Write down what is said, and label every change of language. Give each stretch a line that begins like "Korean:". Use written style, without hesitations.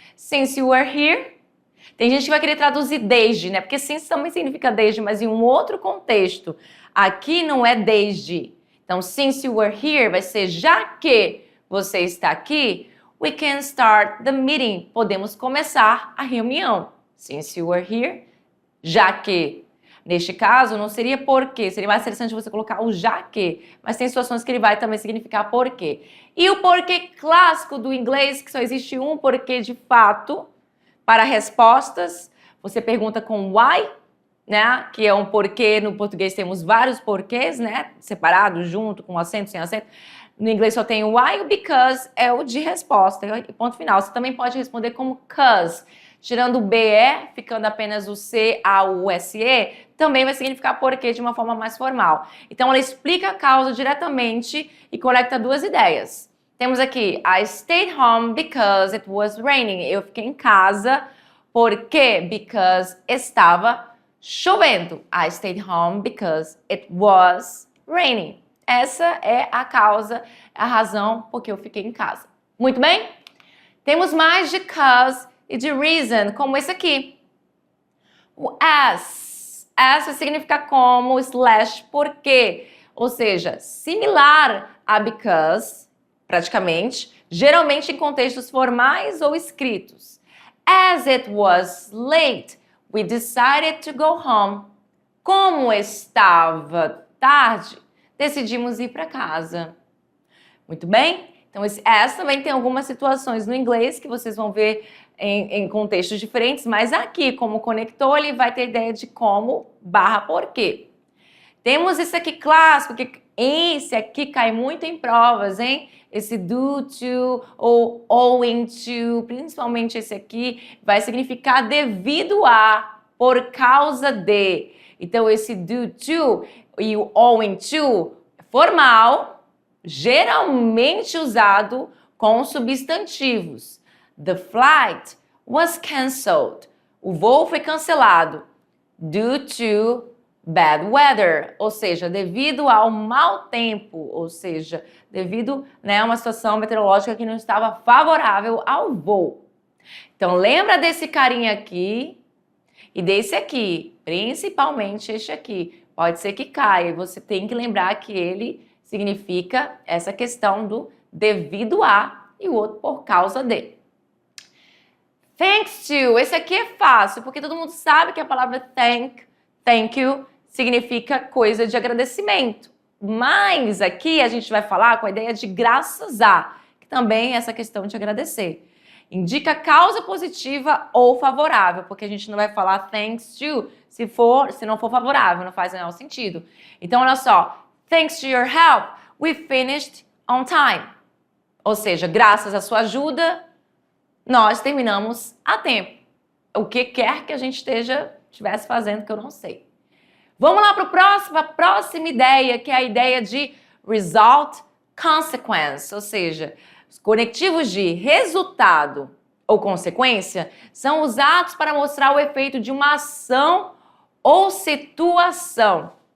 English: Since you were here.
Portuguese: Tem gente que vai querer traduzir desde, né? Porque since também significa desde, mas em um outro contexto. Aqui não é desde.
English: Então, since you were here
Portuguese: vai ser já que você está aqui,
English: we can start the meeting.
Portuguese: Podemos começar a reunião.
English: Since you were here,
Portuguese: já que. Neste caso, não seria porque. Seria mais interessante você colocar o já que. Mas tem situações que ele vai também significar porquê. E o porquê clássico do inglês, que só existe um porquê de fato. Para respostas, você pergunta com why, né? Que é um porquê. No português temos vários porquês, né? Separados, junto, com acento, sem acento. No inglês só tem o why e o because é o de resposta, ponto final. Você também pode responder como cause. Tirando o BE, ficando apenas o CAUSE, também vai significar porquê de uma forma mais formal. Então, ela explica a causa diretamente e conecta duas ideias. Temos aqui,
English: I stayed home because it was raining.
Portuguese: Eu fiquei em casa porque estava chovendo.
English: I stayed home because it was raining.
Portuguese: Essa é a causa, a razão porque eu fiquei em casa. Muito bem? Temos mais de cause e de reason, como esse aqui. O as. As vai significar como, slash, porque. Ou seja, similar a because, praticamente, geralmente em contextos formais ou escritos.
English: As it was late, we decided to go home.
Portuguese: Como estava tarde, decidimos ir para casa. Muito bem? Então, esse as também tem algumas situações no inglês que vocês vão ver em contextos diferentes, mas aqui, como conector, ele vai ter a ideia de como barra porquê. Temos esse aqui clássico, que esse aqui cai muito em provas, hein? Esse due to ou owing to, principalmente esse aqui, vai significar devido a, por causa de. Então, esse due to e o owing to, formal, geralmente usado com substantivos.
English: The flight was cancelled.
Portuguese: O voo foi cancelado
English: due to bad weather,
Portuguese: ou seja, devido ao mau tempo, ou seja, devido a uma situação meteorológica que não estava favorável ao voo. Então, lembra desse carinha aqui e desse aqui, principalmente este aqui. Pode ser que caia, você tem que lembrar que ele significa essa questão do devido a e o outro por causa de. Thanks to, esse aqui é fácil, porque todo mundo sabe que a palavra thank you, significa coisa de agradecimento. Mas aqui a gente vai falar com a ideia de graças a, que também é essa questão de agradecer. Indica causa positiva ou favorável, porque a gente não vai falar thanks to se não for favorável, não faz o menor sentido. Então, olha só,
English: thanks to your help, we finished on time.
Portuguese: Ou seja, graças à sua ajuda, nós terminamos a tempo. O que quer que a gente estivesse fazendo, que eu não sei. Vamos lá para a próxima ideia, que é a ideia de result consequence, ou seja, os conectivos de resultado ou consequência são usados para mostrar o efeito de uma ação ou situação.